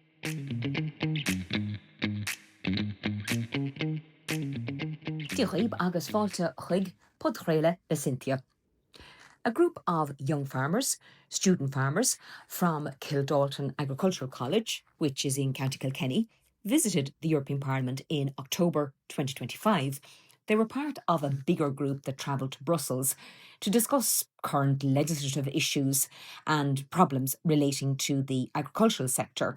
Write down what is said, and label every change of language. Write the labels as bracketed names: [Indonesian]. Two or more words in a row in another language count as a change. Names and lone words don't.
[Irish] Díobh agus fáilte chuig Podchraoladh le Cynthia. [English] A group of young farmers, student farmers, from Kildalton Agricultural College, which is in County Kilkenny, visited the European Parliament in October 2025. They were part of a bigger group that travelled to Brussels to discuss current legislative issues and problems relating to the agricultural sector.